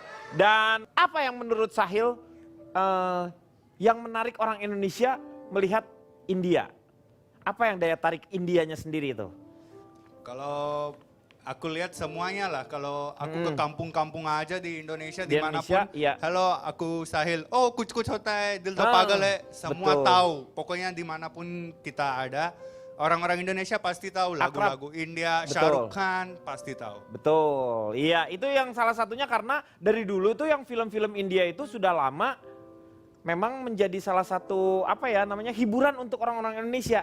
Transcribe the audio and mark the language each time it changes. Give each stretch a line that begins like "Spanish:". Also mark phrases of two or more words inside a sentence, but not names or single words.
Indonesian: Dan apa yang menurut Sahil yang menarik orang Indonesia melihat India? Apa yang daya tarik Indianya sendiri itu? Kalau aku lihat semuanya lah. Kalau aku ke kampung-kampung aja di Indonesia, Di dimanapun. Indonesia, iya. Halo, aku Sahil. Oh,
Hindi: कुछ-कुछ होता है, दिल
Indonesian: Ah, pagale. Semua betul. tahu. Pokoknya dimanapun kita ada, orang-orang Indonesia pasti tahu Akrab. lagu-lagu India, Betul. Shah Rukh Khan pasti tahu. Betul, iya itu yang salah satunya karena dari dulu tuh yang film-film India itu sudah lama memang menjadi salah satu apa ya namanya hiburan untuk orang-orang Indonesia.